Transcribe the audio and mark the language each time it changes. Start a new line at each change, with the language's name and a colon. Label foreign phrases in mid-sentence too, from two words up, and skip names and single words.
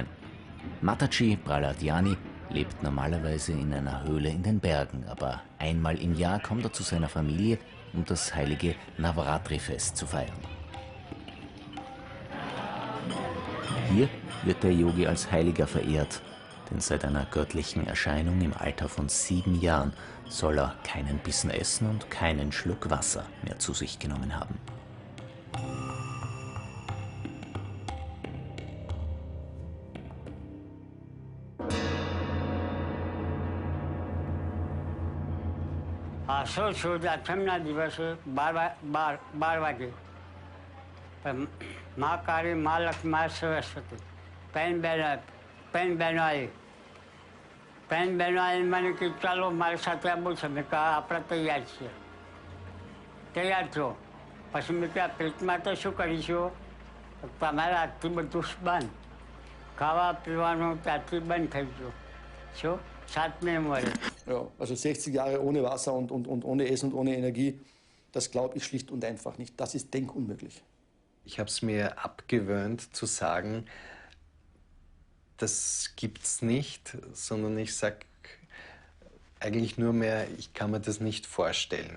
German: Mataji Prahlad-Jani lebt normalerweise in einer Höhle in den Bergen, aber einmal im Jahr kommt er zu seiner Familie, um das heilige Navaratri-Fest zu feiern. Hier wird der Yogi als Heiliger verehrt, denn seit einer göttlichen Erscheinung im Alter von 7 Jahren soll er keinen Bissen essen und keinen Schluck Wasser mehr zu sich genommen haben.
Gujarati: આસો સુદ આઠમના દિવસે 12 વાગે મા કાળી મા લક્ષ્મી મા સરસ્વતી બહેનો આવી મને કે ચાલો મારી સાથે આવવું છે મેં કહા આપણે તૈયાર છીએ તૈયાર છો પછી મેં કહ્યું પેટમાં તો શું કરીશું તમારે આજથી બધું બંધ ખાવા પીવાનું ત્યાંથી બંધ થઈ ગયું શું 7 Monate.
German: Ja, also 60 Jahre ohne Wasser und ohne Essen und ohne Energie, das glaube ich schlicht und einfach nicht. Das ist denkunmöglich. Ich habe es mir abgewöhnt zu sagen, das gibt's nicht, sondern ich sage eigentlich nur mehr, ich kann mir das nicht vorstellen.